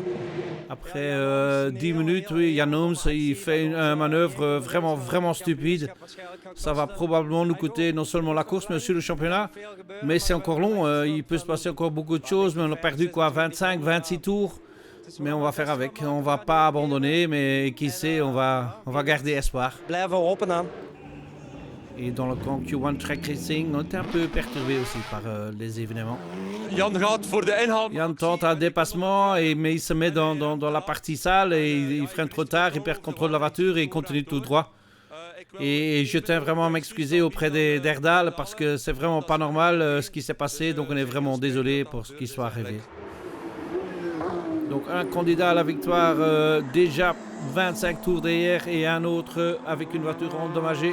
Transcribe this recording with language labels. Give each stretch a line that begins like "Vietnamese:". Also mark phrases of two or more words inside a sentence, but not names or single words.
French: Après 10 minutes, oui, Jan Ooms, il fait une manœuvre vraiment stupide. Ça va probablement nous coûter non seulement la course, mais aussi le championnat. Mais c'est encore long, il peut se passer encore beaucoup de choses. Mais on a perdu quoi, 25, 26 tours. Mais on va faire avec, on va pas abandonner, mais qui sait, on va garder espoir.
Dutch: Blijven hopen dan.
French: Et dans le camp Q1 Track Racing, on était un peu perturbé aussi par les événements.
Dutch: Jan gaat voor de inhaal.
French: Jan tente un dépassement, mais il se met dans la partie sale et il freine trop tard, il perd contrôle de la voiture et il continue tout droit. Et je tiens vraiment à m'excuser auprès d'Erdal parce que c'est vraiment pas normal ce qui s'est passé, donc on est vraiment désolé pour ce qui soit arrivé. Donc un candidat à la victoire déjà 25 tours derrière et un autre avec une voiture endommagée.